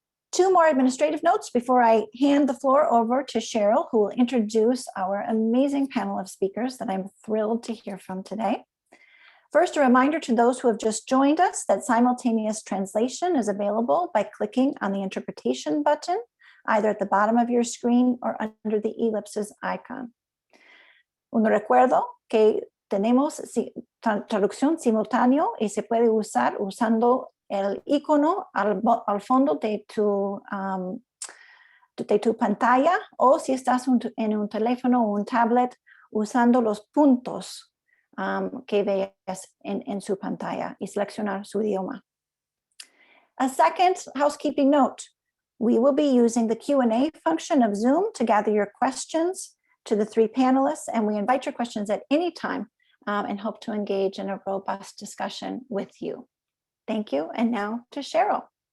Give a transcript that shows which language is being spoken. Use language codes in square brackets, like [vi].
[en] Two more administrative notes before I hand the floor over to Cheryl, who will introduce our amazing panel of speakers that I'm thrilled to hear from today. First, a reminder to those who have just joined us that simultaneous translation is available by clicking on the interpretation button, either at the bottom of your screen or under the ellipses icon. [es] Un recuerdo que tenemos traducción simultáneo y se puede usar usando el icono al fondo de tu pantalla, o si estás en un teléfono o un tablet, usando los puntos que veas en su pantalla y seleccionar su idioma. [en] A second housekeeping note, we will be using the Q&A function of Zoom to gather your questions to the three panelists, and we invite your questions at any time and hope to engage in a robust discussion with you. Thank you, and now to Cheryl.